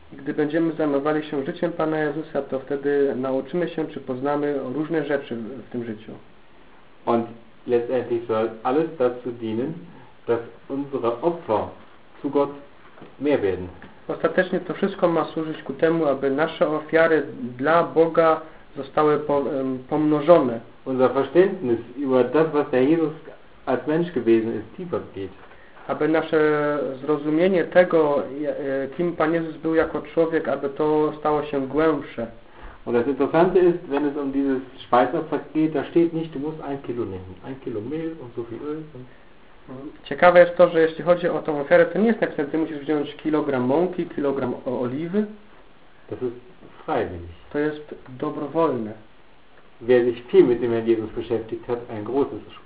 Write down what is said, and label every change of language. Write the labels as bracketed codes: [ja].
[pl] Gdy będziemy zajmowali się życiem Pana Jezusa, to wtedy nauczymy się, czy poznamy różne rzeczy w tym życiu. [de] Und letztendlich soll alles dazu dienen, dass unsere Opfer zu Gott mehr werden. [pl] Ostatecznie to wszystko ma służyć ku temu, aby nasze ofiary dla Boga zostały pomnożone. [de] Unser Verständnis über das, was der Jesus als Mensch gewesen ist, tiefer geht. [pl] Aby nasze zrozumienie tego, kim Pan Jezus był jako człowiek, aby to stało się głębsze. [de] Und das Interessante ist, wenn es um dieses Speisopfer geht, da steht nicht, du musst ein Kilo nehmen. Ein Kilo Mehl und so viel Öl. [pl] Ciekawe jest to, że jeśli chodzi o tą ofiarę, to nie jest napisane, ty musisz wziąć kilogram mąki, kilogram oliwy. [de] Das ist freiwillig. [pl] To jest dobrowolne. [de] Wer sich viel mit dem Herrn Jesus beschäftigt hat, ein großes